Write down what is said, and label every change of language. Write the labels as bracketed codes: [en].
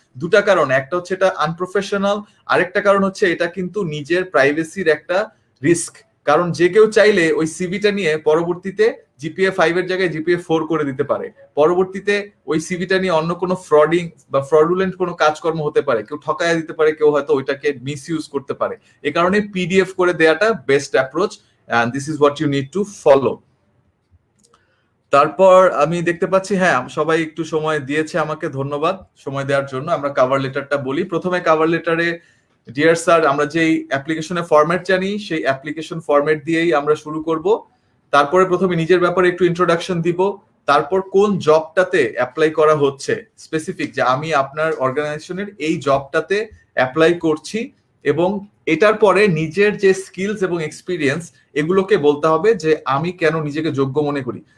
[bn] দুটা কারণ, একটা হচ্ছে এটা আনপ্রফেশনাল, আরেকটা কারণ হচ্ছে এটা কিন্তু নিজের প্রাইভেসির একটা রিস্ক। কারণ যে কেউ চাইলে ওই সিভিটা নিয়ে পরবর্তীতে জিপিএ 5 এর জায়গায় জিপিএ 4 করে দিতে পারে, পরবর্তীতে ওই সিভিটা নিয়ে অন্য কোনো ফ্রডিং বা ফ্রডুলেন্ট কোনো কাজকর্ম হতে পারে, কেউ ঠকায়া দিতে পারে, কেউ হয়তো ওইটাকে মিসইউজ করতে পারে। এই কারণে পিডিএফ করে দেওয়াটা best approach, [en] and this is what you need to follow. [bn] তারপর আমি দেখতে পাচ্ছি হ্যাঁ সবাই একটু সময় দিয়েছে আমাকে, ধন্যবাদ সময় দেওয়ার জন্য। আমরা কভার লেটারটা বলি। প্রথমে কভার লেটারে ডিয়ার স্যার আমরা যেই অ্যাপ্লিকেশনে ফরম্যাট জানি সেই অ্যাপ্লিকেশন ফরম্যাট দিয়েই আমরা শুরু করব। তারপরে প্রথমে নিজের ব্যাপারে একটু ইন্ট্রোডাকশন দিব, তারপর কোন জবটাতে অ্যাপ্লাই করা হচ্ছে স্পেসিফিক, যে আমি আপনার অর্গানাইজেশনের এই জবটাতে অ্যাপ্লাই করছি, এবং এটার পরে নিজের যে স্কিলস এবং এক্সপিরিয়েন্স এগুলোকে বলতে হবে যে আমি কেন নিজেকে যোগ্য মনে করি।